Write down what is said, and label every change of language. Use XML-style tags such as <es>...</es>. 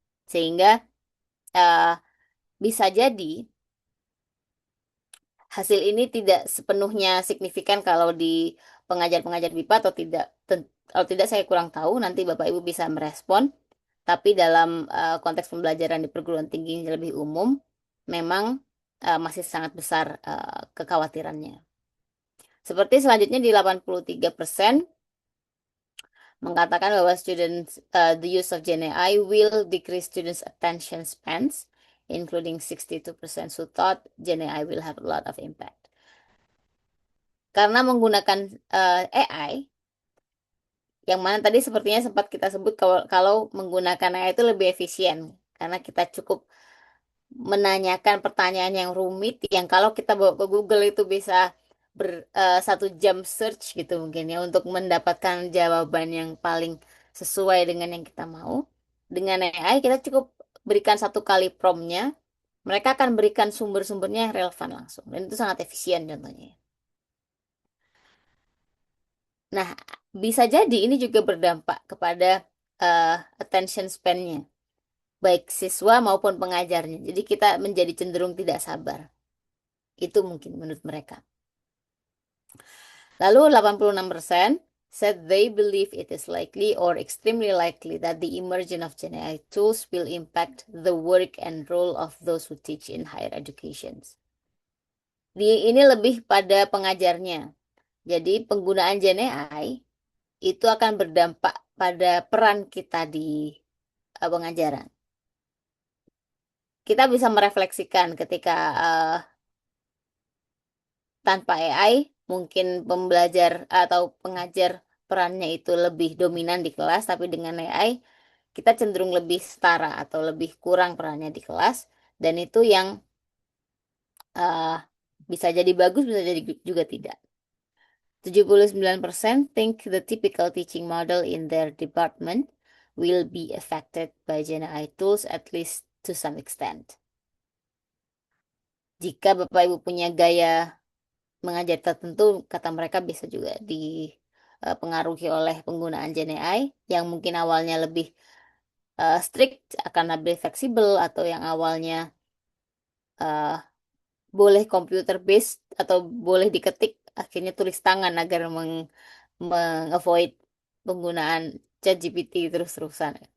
<id>Sehingga eh, bisa jadi hasil ini tidak sepenuhnya signifikan kalau di pengajar-pengajar BIPA atau tidak. Kalau tidak saya kurang tahu, nanti Bapak Ibu bisa merespon. Tapi dalam konteks pembelajaran di perguruan tinggi yang lebih umum, memang masih sangat besar kekhawatirannya. Seperti selanjutnya di 83% mengatakan bahwa</id> <en>the use of Gen AI will decrease students' attention spans, including 62% who thought Gen AI will have a lot of impact.</en> <id>Karena menggunakan AI, yang mana tadi sepertinya sempat kita sebut kalau menggunakan AI itu lebih efisien, karena kita cukup menanyakan pertanyaan yang rumit yang kalau kita bawa ke Google itu bisa 1 jam search gitu mungkin ya untuk mendapatkan jawaban yang paling sesuai dengan yang kita mau. Dengan AI kita cukup berikan 1 kali promptnya, mereka akan berikan sumber-sumbernya yang relevan langsung dan itu sangat efisien contohnya. Nah, bisa jadi ini juga berdampak kepada uh, attention span-nya, baik siswa maupun pengajarnya. Jadi kita menjadi cenderung tidak sabar. Itu mungkin menurut mereka.</id> <en>Lalu 86% said they believe it is likely or extremely likely that the emergence of Gen AI tools will impact the work and role of those who teach in higher education.</en> <id>Ini lebih pada pengajarnya. Jadi penggunaan Gen AI itu akan berdampak pada peran kita di pengajaran. Kita bisa merefleksikan ketika tanpa AI, mungkin pembelajar atau pengajar perannya itu lebih dominan di kelas, tapi dengan AI, kita cenderung lebih setara atau lebih kurang perannya di kelas, dan itu yang uh, bisa jadi bagus, bisa jadi juga tidak.</id> <en>79% think the typical teaching model in their department will be affected by Gen AI tools at least to some extent.</en> <id>Jika Bapak Ibu punya gaya mengajar tertentu, kata mereka bisa juga dipengaruhi oleh penggunaan Gen AI yang mungkin awalnya lebih strict akan lebih fleksibel, atau yang awalnya uh, boleh computer based atau boleh diketik akhirnya tulis tangan agar meng-avoid penggunaan ChatGPT terus-terusan.</id>